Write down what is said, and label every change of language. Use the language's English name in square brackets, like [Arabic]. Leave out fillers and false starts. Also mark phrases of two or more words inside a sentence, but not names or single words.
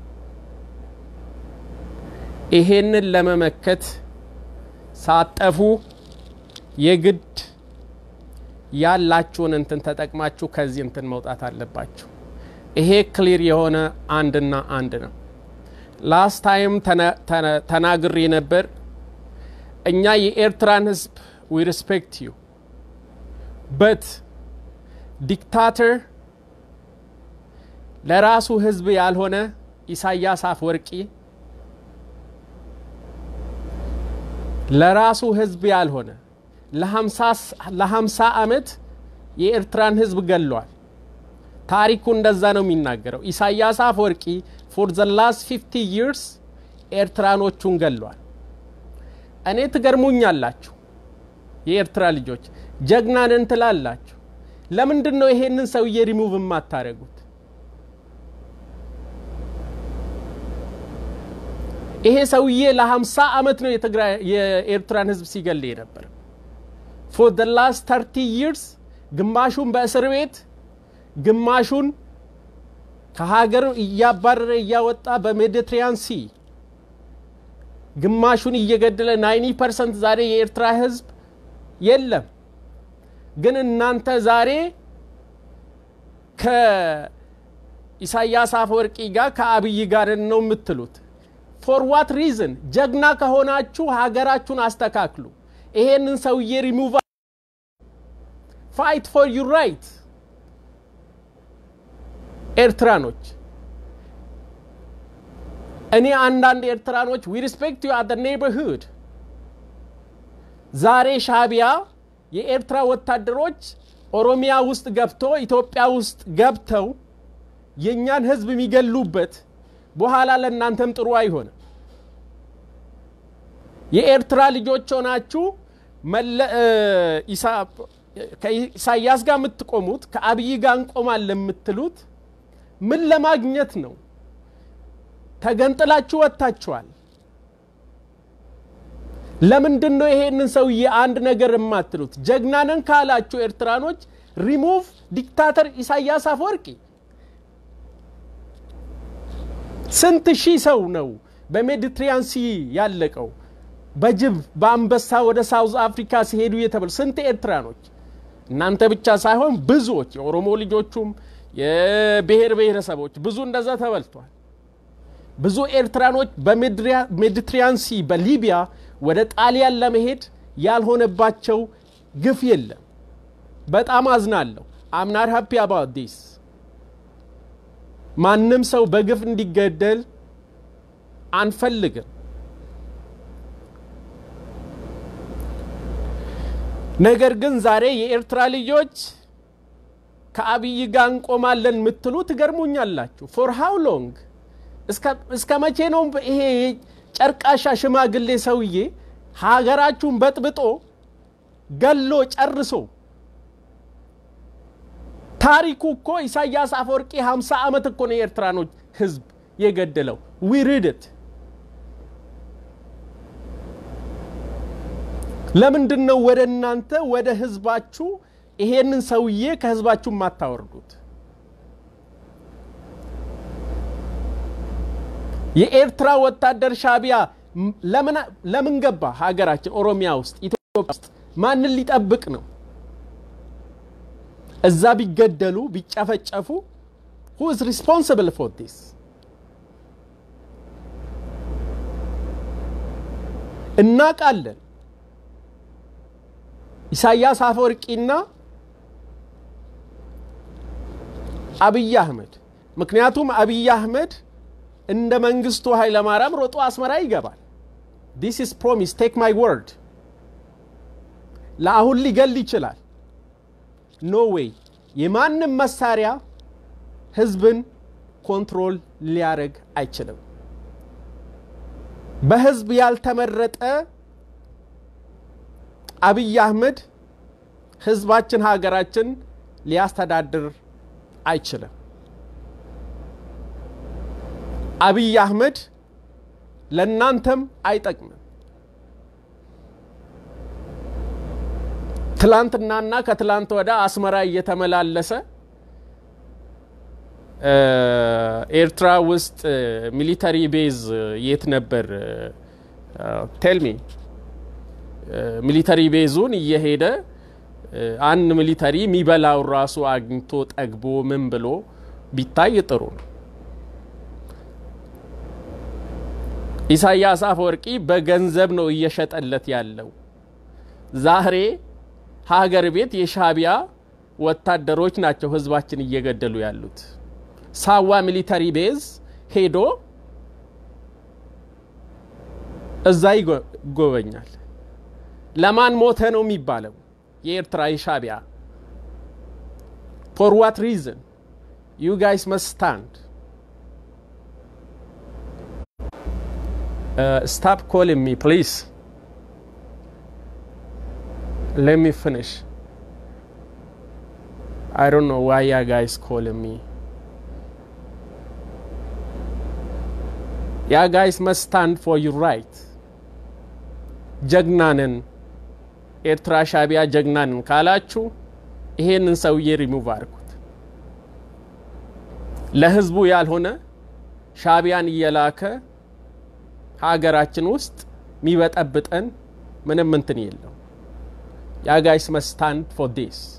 [Amharic] ይሄንን ለመመከት ሳጠፉ የግድ ያላችሁን እንትን ተጠቅማችሁ ከዚህ እንትን መውጣት አለባችሁ። ይሄ ክሊር የሆነ አንድና አንድ ነው። [English] last time [Amharic] ተናግሬ ነበር። እኛ የኤርትራን ህዝብ [English] we respect you, but dictator [Amharic] ለራሱ ህዝብ ያልሆነ ኢሳያስ አፈወርቂ ለራሱ ህዝብ ያልሆነ ለ50 አመት የኤርትራን ህዝብ ገለዋል። ታሪኩ እንደዛ ነው የሚናገረው። ኢሳያስ አፈወርቂ [English] for the last 50 years [Amharic] ኤርትራኖቹን ገለዋል። እኔ ትገርሙኛላችሁ የኤርትራ ልጆች ጀግናን እንትላላችሁ። ለምንድነው ይሄንን ሰውዬ ሪሙቭ ማታረጉት? ይሄ ሰውዬ ለ50 አመት ነው የኤርትራን ህዝብ ሲገል ነበር። [English] for the last 30 years [Amharic] ግማሹን በእስር ቤት ግማሹን ከሀገር ያባረረ ያወጣ በሜዲትራኒያን ሲ ግማሹን እየገደለ 90% ዛሬ የኤርትራ ህዝብ የለም። ግን እናንተ ዛሬ ከኢሳያስ አፈወርቂ ጋር ከአብይ ጋር ነው የምትሉት። [English] for what reason [Amharic] ጀግና ከሆናችሁ ሀገራችሁን አስተካክሉ ይሄንን ሰውዬ [English] remove fight for your right [Amharic] ኤርትራኖች እኔ አንዳንድ ኤርትራኖች [English] we respect you at the neighborhood [Amharic] ዛሬ ሻቢያ የኤርትራ ወታደሮች ኦሮሚያ ውስጥ ገብቶ ኢትዮጵያ ውስጥ ገብተው የኛን ህዝብ የሚገሉበት በኋላ ለእናንተም ጥሩ አይሆንም የኤርትራ ልጆች ሆናችሁ ከኢሳያስ ጋር የምትቆሙት ከአብይ ጋር እንቆማለን የምትሉት ምን ለማግኘት ነው ተገንጥላችሁ ወጣችኋል ለምንድነው ይሄንን ሰውዬ አንድ ነገር የማትሉት ጀግናነን ካላችሁ ኤርትራኖች [English] remove dictator [Amharic] ኢሳያስ አፈወርቂ ስንት ሺህ ሰው ነው በሜዲትራኒያን ሲ ያለቀው በጅብ በአንበሳ ወደ ሳውዝ አፍሪካ ሲሄዱ የተበል ስንት ኤርትራኖች እናንተ ብቻ ሳይሆን ብዙዎች የኦሮሞ ልጆቹም የብሔር ብሔረሰቦች ብዙ እንደዛ ተበልቷል ብዙ ኤርትራኖች በሜዲትራኒያን ሲ በሊቢያ ወደ ጣሊያን ለመሄድ ያልሆነባቸው ግፍ የለም በጣም አዝናለሁ [English] I'm not happy about this [Amharic] ማንንም ሰው በግፍ እንዲገደል አንፈልግም ነገር ግን ዛሬ የኤርትራ ልጆች ከአብይ ጋር እንቆማለን ምትሉ ትገርሙኛላችሁ [English] for how long [Amharic] እስከ መቼ ነው ይሄ ጨርቃሻ ሽማግሌ ሰውዬ ሀገራችሁን በጥብጦ ገሎ ጨርሶ ታሪኩ እኮ ኢሳያስ አፈወርቂ 50 አመት እኮ ነው የኤርትራኖች ህዝብ የገደለው [English] we read it [Amharic] ለምንድነው ወደ እናንተ ወደ ህዝባችሁ ይሄንን ሰውዬ ከህዝባችሁ ማታወርዱት የኤርትራ ወታደር ሻቢያ ለምን ገባ ሀገራችን ኦሮሚያ ውስጥ ኢትዮጵያ ውስጥ ማን ሊጠብቅ ነው እዛ ቢገደሉ ቢጨፈጨፉ [English] who is responsible for this [Amharic] እናቃለን ኢሳያስ አፈወርቂና አብይ አህመድ ምክንያቱም አብይ አህመድ እንደ መንግስቱ ኃይለ ማርያም ሮጦ አስመራ ይገባል [English] this is promise take my word [Amharic] ለአሁን ሊገል ይችላል [English] no way [Amharic] የማንም መሳሪያ ህዝብን ኮንትሮል ሊያረግ አይችልም በህዝብ ያልተመረጠ አብይ አህመድ ህዝባችን ሀገራችን ሊያስተዳድር አይችልም አብይ አህመድ ለናንተም አይጠቅምም ትላንትናና ከትላንት ወዳ አስመራ እየተመላለሰ ኤርትራ ውስጥ [English] military base [Amharic] የት ነበር [English] tell me military base [Amharic] እየሄደ አንድ ሚሊተሪ ሚበላው ራሱ አግኝቶ ጠግቦ ምን ብሎ ቢታይ ጥሩ ነው ኢሳያስ አፈወርቂ በገንዘብ ነው እየሸጠለት ያለው ዛሬ ሀገር ቤት የሻቢያ ወታደሮች ናቸው ህዝባችን እየገደሉ ያሉት ሳዋ [English] military base [Amharic] ሄዶ እዛ ይጎበኛል ለማን ሞተ ነው የሚባለው የኤርትራ ሻቢያ [English] for what reason you guys must stand stop calling me please let me finish I don't know why you guys calling me you guys must stand for your right [Amharic] ጀግናነን ኤርትራ ሻቢያ ጀግናነን ካላችሁ ይሄንን ሰውዬ ሪሙቭ አርኩት ለህዝቡ ያልሆነ ሻቢያን እየላከ ሀገራችን ውስጥ ሚበጠብጠን ምንም እንትን የለው [English] you guys must stand for this